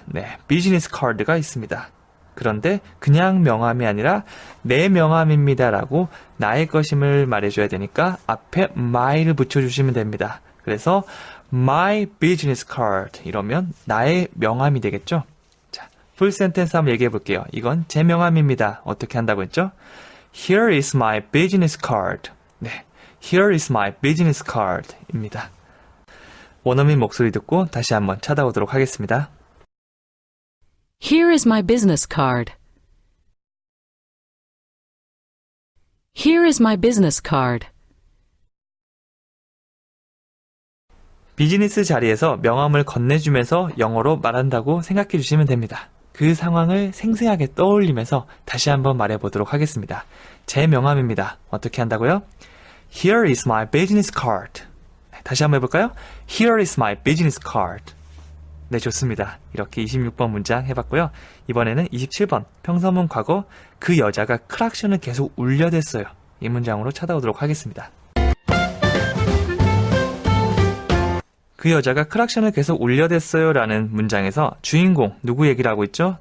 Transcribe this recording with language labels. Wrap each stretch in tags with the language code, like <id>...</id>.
<ko>네, business card가 있습니다. 그런데 그냥 명함이 아니라 내 명함입니다 라고 나의 것임을 말해줘야 되니까 앞에 my를 붙여주시면 됩니다. 그래서</ko> <en>my business card</en> <ko>이러면 나의 명함이 되겠죠? 자, 풀 센텐스 한번 얘기해 볼게요. 이건 제 명함입니다. 어떻게 한다고 했죠?</ko> <en>Here is my business card.</en> <ko>네,</ko> <en>here is my business card</en> <ko>입니다. 원어민 목소리 듣고 다시 한번 찾아오도록 하겠습니다.</ko> <en>Here is my business card. Here is my business card.</en> <ko>비즈니스 자리에서 명함을 건네주면서 영어로 말한다고 생각해 주시면 됩니다. 그 상황을 생생하게 떠올리면서 다시 한번 말해보도록 하겠습니다. 제 명함입니다. 어떻게 한다고요?</ko> <en>Here is my business card.</en> <ko>다시 한번 해볼까요?</ko> <en>Here is my business card.</en> <ko>네, 좋습니다. 이렇게 26번 문장 해봤고요. 이번에는 27번 평서문 과거 그 여자가 클락션을 계속 울려댔어요. 이 문장으로 찾아오도록 하겠습니다. 그 여자가 클락션을 계속 울려댔어요 라는 문장에서 주인공 누구 얘기를 하고 있죠?</ko>